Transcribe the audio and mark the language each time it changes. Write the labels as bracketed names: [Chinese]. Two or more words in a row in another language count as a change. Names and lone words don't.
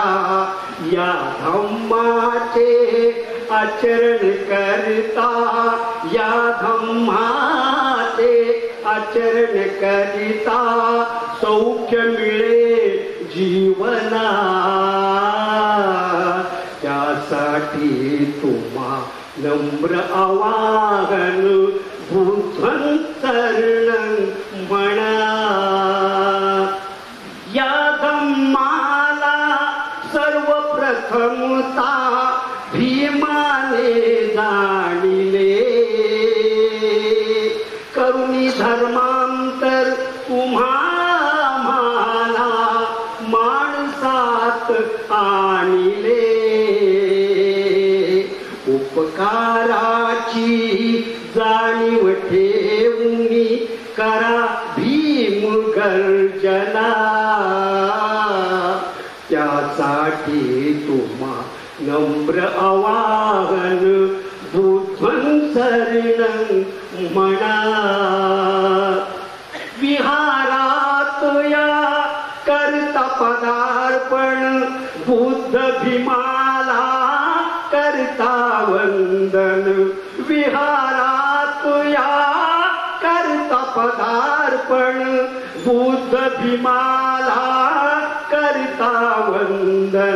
[Marathi] या धम्माचे आचरण करता, या धम्माचे आचरण करिता सौख्य मिळे जीवना. त्यासाठी तुम्हा नम्र आवाहन [Pali] बुद्धं शरणं [Marathi] म्हणा. या धम्माला सर्वप्रथमता भीमाने जाणिले, करुणी धर्मांतर तुम्हाला माणसात आणिले. उपकाराची जाणीव ठेवूनी करा भीम गर्जना. त्यासाठी तुम्हा नम्र आवाहन [Pali] बुद्धं शरणं [Marathi] म्हणा. विहारात या करता पदार्पण बुद्ध भीमाला करता वंदन. विहारात या करता पदार्पण बुद्ध भीमाला करता वंदन.